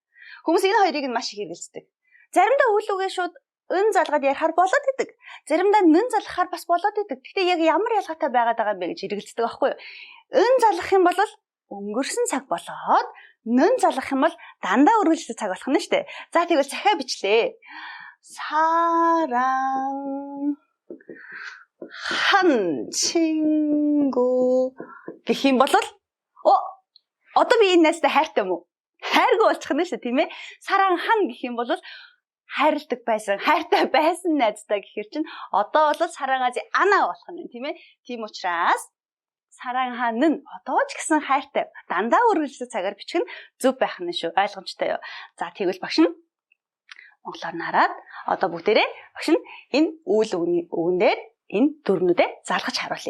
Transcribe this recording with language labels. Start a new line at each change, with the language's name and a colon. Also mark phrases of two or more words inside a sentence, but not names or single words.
Mongolian: Хүмүүс энэ хоёрыг нь маш их хэрэгэлцдэг. Заримдаа үйл үгээ шууд ын залгаад ярихаар болоод идэг. Заримдаа нэн залгахаар бас болоод идэг. Гэхдээ яг ямар ялгаатай байгаад байгаа юм бэ гэж хэрэгэлцдэг байхгүй юу? ын залгах юм бол өнгөрсөн цаг болоод нэн залгах юм бол дандаа үргэлжлэх цаг болох нь шүү дээ. За тэгвэл захиа бичлээ.
Korean: 사랑한 친구
Mongolian: гэх юм бол одоо би энэ найзтай хайртай юм уу? хайргүй болчих нь шүү дээ тийм ээ. 사랑한 гэх юм бол хайрладаг байсан, хайртай байсан найзтай гэхэр чинь одоо бол
Korean: 사랑하지 않아
Mongolian: болох нь тийм ээ. Тийм учраас 사랑하는 одоо ч гэсэн хайртай дандаа үргэлжлэх цагаар бичих нь зөв байх нь шүү. ойлгомжтой юу? За тэгвэл багш нь монголоор нараад одоо бүгдээрээ багш нь энэ үйл үгэн дээр энэ дүрмүүдээ залгаж харуулъя.